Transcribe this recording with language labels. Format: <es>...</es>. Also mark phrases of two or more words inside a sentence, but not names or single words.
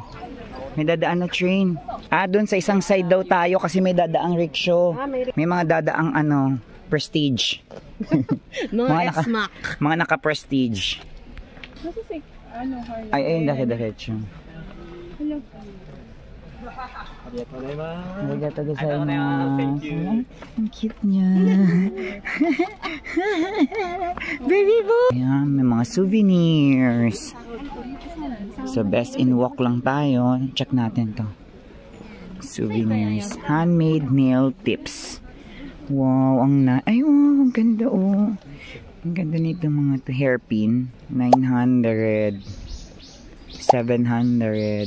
<tl>May dadaan na train. Doon sa isang side daw tayo kasi may dadaang rickshaw. May mga dadaang prestige. Mga X-Mac. Mga naka-prestige. Ay, daki-diretso. Hello.</tl> <ja>ありがとうございます.</ja> <tl>Ang cute niya.</tl> <en>Baby boy!</en> <tl>Ayan, may mga souvenirs. So,</tl> <en>best in walk</en> <tl>lang tayo. Check natin to.</tl> <en>Souvenirs. Handmade nail tips.</en> <tl>Wow, ay, wow, ang ganda oh. Ang ganda nito mga to. Hairpin. 900. 700.</tl>